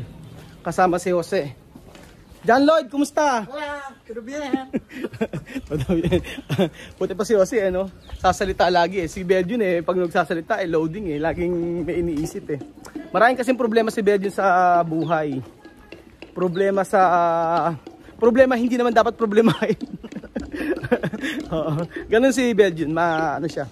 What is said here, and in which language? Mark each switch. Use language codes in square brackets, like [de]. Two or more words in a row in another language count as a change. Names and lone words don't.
[tl] Kasama si Jose. John Lloyd, kumusta? [es] Hola, todo bien. Todo bien. [tl] Puti pa si Jose, ano? Sasalita lagi eh. Si Belgian eh, pag nagsasalita eh, loading eh. Laging may iniisip eh. Maraming kasing problema si Belgian sa buhay. Problema hindi naman dapat problemahin. Ganun si Belgian, ano siya?